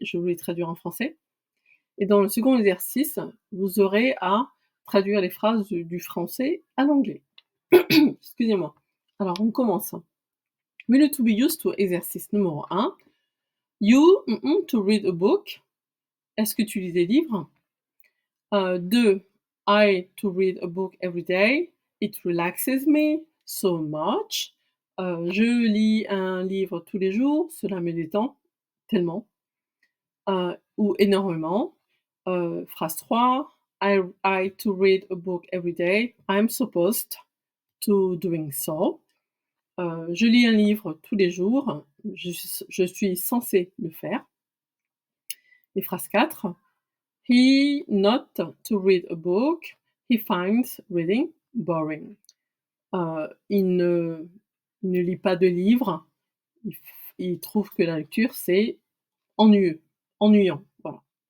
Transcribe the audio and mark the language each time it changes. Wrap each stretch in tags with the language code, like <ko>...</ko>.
<fr>Je vais vous les traduire en français. Et dans le second exercice, vous aurez à traduire les phrases du français à l'anglais. Excusez-moi. Alors, on commence.</fr> <en>Will to be used to,</en> <fr>exercice numéro 1.</fr> <en>You to read a book.</en> <fr>Est-ce que tu lis des livres? 2.</fr> <en>I to read a book every day. It relaxes me so much.</en> <fr>Je lis un livre tous les jours, cela me détend tellement. Ou énormément. Phrase 3.</fr> <en>I to read a book every day. I'm supposed to doing so.</en> <fr>Je lis un livre tous les jours. Je suis censé le faire. Et phrase 4.</fr> <en>He not to read a book. He finds reading boring.</en> <fr>Il ne lit pas de livre. Il trouve que la lecture, c'est ennuyant. Voilà.</fr>